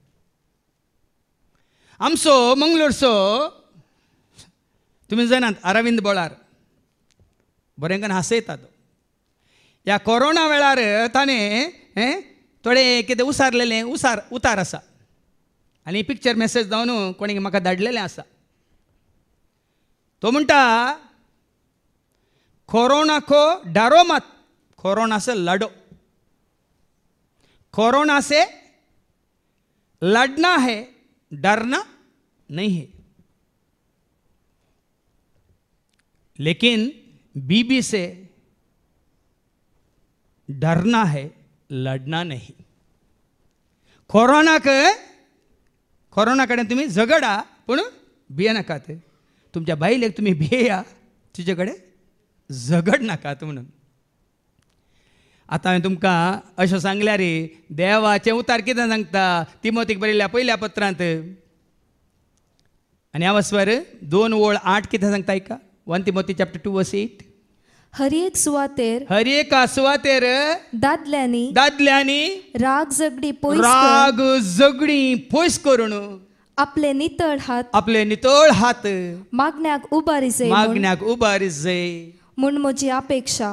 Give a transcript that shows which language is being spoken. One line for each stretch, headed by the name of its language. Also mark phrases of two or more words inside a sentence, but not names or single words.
Konkani: आमचो मंगळूरचो तुमी जाणात अरविंद बोळार बरें करून हांसयता तो. ह्या कोरोना वेळार ताणें थोडे कितें उसारलेलें उतार आसा आनी
English: picture message
Konkani: जावन कोणें म्हाका धाडलेलें आसा. तो म्हणटा,
Hindi: कोरोना को डरो मत, कोरोना से लड़ो. कोरोना से लड़ना है, डरना नहीं है. लेकिन बीबी से डरना है, लड़ना नहीं.
Konkani: कोरोना कडेन तुम्ही झगडा पूण भियेनाकात. तुमच्या बायलेक तुम्ही भियेया, तिचे कडेन झगड नाकात म्हणून. आतां हांवें तुमकां अशें सांगल्यार देवाचें उतार कितें सांगता तिमोथीक बरयल्ल्या पयल्या पत्रांत आनी ह्या वस्वार 2:8 कितें सांगता आयका.
English: 1 Timothy chapter 2 verse 8.
Konkani: हर एक सुवातेर दादल्यांनी राग झगडी पयस करून आपले नितळ हात मागण्याक उबारिजे म्हूण म्हजी अपेक्षा.